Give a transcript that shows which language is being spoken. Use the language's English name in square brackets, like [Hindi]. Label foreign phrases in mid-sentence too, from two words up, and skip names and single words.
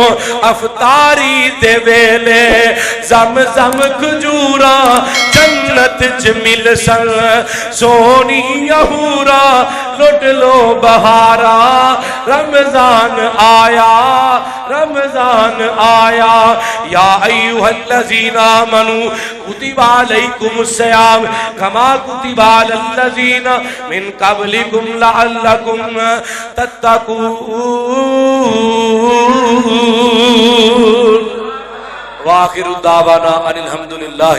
[Punjabi] افطاری دے ویلے زم زم کھجورا، جنت چ مل سن سوہنی حورا، لٹ لو بہارا رمضان آیا، رمضان آیا. [Arabic] يا أيها الذين آمنوا كتب عليكم الصيام كما كتب على الذين من قبلكم لعلكم تتقون. و آخر دعوانا أن الحمد لله.